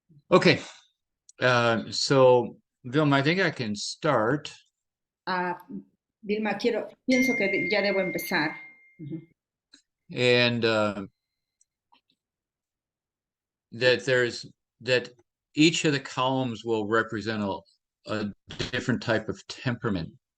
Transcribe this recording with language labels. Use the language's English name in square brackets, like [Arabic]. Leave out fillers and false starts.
[English] Okay, so Vilma, I think I can start. [Spanish] Vilma, pienso que ya debo empezar. [English] And that each of the columns will represent a different type of temperament.